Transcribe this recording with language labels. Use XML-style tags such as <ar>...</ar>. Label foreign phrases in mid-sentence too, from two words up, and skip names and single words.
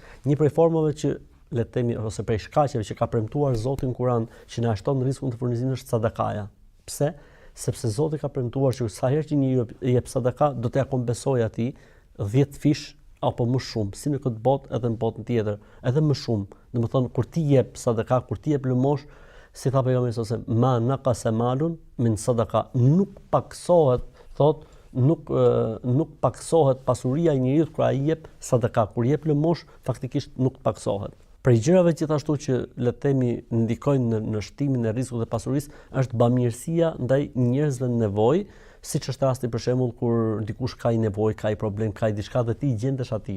<sq>Një prej formave që le të themi ose prej shkaqeve që ka premtuar Zoti në Kur'an që na shton rrezikun të furnizimit është sadakaja. Pse? Sepse Zoti ka premtuar që sa herë që njeriu jep sadaka, do t'ia kompensojë atij 10 fish apo më shumë, si në këtë botë edhe në botën tjetër, edhe më shumë. Domethënë kur ti jep sadaka, kur ti jep lëmosh, si tha pejgamberi ose</sq> <ar>ما نقص مال من صدقة,</ar> <sq>nuk paksohet, nuk paksohet pasuria e njeriu kur ai jep sadaka, kur jep lëmosh faktikisht nuk paksohet. Prej gjërave gjithashtu që le të themi ndikojnë në shtimin e rrezikut dhe pasurisë është bamirësia ndaj njerëzve në nevojë, siç është rasti për shembull kur dikush ka një nevojë, ka një problem, ka diçka dhe ti i gjendesh atij.</sq>